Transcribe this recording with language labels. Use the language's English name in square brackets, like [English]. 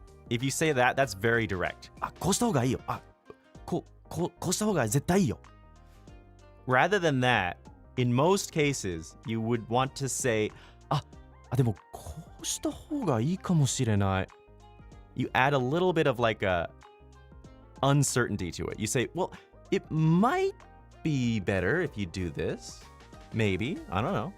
[English] If you say that, that's very direct. [Japanese] こうした方がいいよ。こうした方が絶対いいよ. [English] Rather than that, in most cases, you would want to say, [Japanese] でもこうした方がいいかもしれない. [English] You add a little bit of like a uncertainty to it. You say, well, it might be better if you do this. Maybe. I don't know.